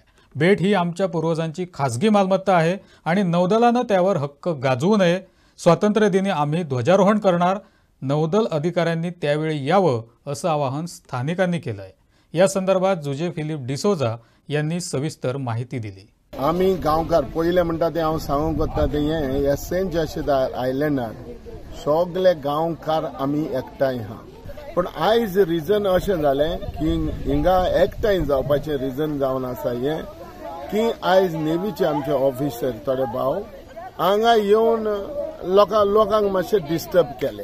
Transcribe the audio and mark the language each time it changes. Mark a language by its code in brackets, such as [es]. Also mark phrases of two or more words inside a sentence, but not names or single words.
[mr] बेट ही आमच्या पूर्वजांची खासगी मालमत्ता आहे आणि नौदलानं त्यावर हक्क गाजवू नये। स्वातंत्र्यदिनी आम्ही ध्वजारोहण करणार। नौदल अधिकाऱ्यांनी त्यावेळी यावं असं आवाहन स्थानिकांनी केलंय। या संदर्भात जुजे फिलिप डिसोजा यांनी सविस्तर माहिती दिली। [kok] आम्ही गांवकार पहिले म्हणटा ते हांव सांगूंक वता ते हे या सेंट जॉर्ज आयलँडार सगळे गांवकार आम्ही एकठांय हा। पण आयज रिजन अशें जालें की हिंगा एकठांय जावपाचें रिजन जावन आसा हें की आयज नेवीचे आमचे ऑफिसर थोडे भाव हांगा येवन लोकांक मातशें डिस्टर्ब केले।